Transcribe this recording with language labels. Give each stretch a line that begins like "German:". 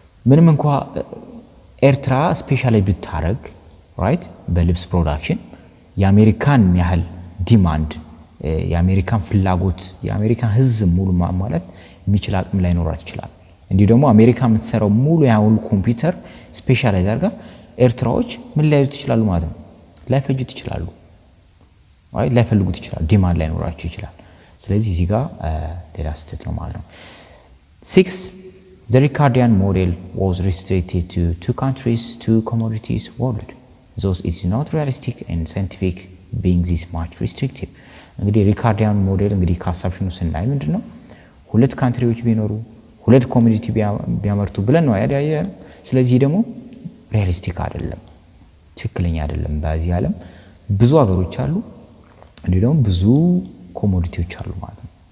Amharic: ምንም እንኳን ኤርትራ ስፔሻላይዝ ብታረግ
English: right
Amharic: በልብስ ፕሮዳክሽን የአሜሪካን ያህል ዲማንድ የአሜሪካን ፍላጎት የአሜሪካን ህዝብ ሙሉ ማሟላት የሚችል አቅም ላይ ኖራት ይችላል እንዲሁ ደግሞ አሜሪካ የምትሰራው ሙሉ ያሁን ኮምፒውተር ስፔሻላይዝ አድርጋ ኤርትራዎች ምን ላይ ይችላሉ ማለት ነው ላይፈጁት ይችላሉ right ላይፈልጉት ይችላል ዲማንድ ላይ ኖራቸው ይችላል ስለዚህ እዚህ ጋር ሌላ ስቴት ነው ማለት ነው 6
English: The Richardian model was restricted to two countries, two commodities world. Thus it is not realistic and scientific being this much restrictive.
Amharic: እንግዲህ ሪካርዲያን ሞዴል እንግዲህ ካሳብሽኑ ስናይ ምንድነው ሁለት ካንትሪዎች ቢኖሩ ሁለት ኮሚኒቲ ቢያመርቱ ብለን ነው ያያየ ስለዚህ ደግሞ ሪያሊስቲክ አይደለም ትክክለኛ አይደለም በዚህ ዓለም ብዙ ሀገሮች አሉ እንዴ ደግሞ ብዙ ኮሞዲቲዎች አሉ ማለት ነው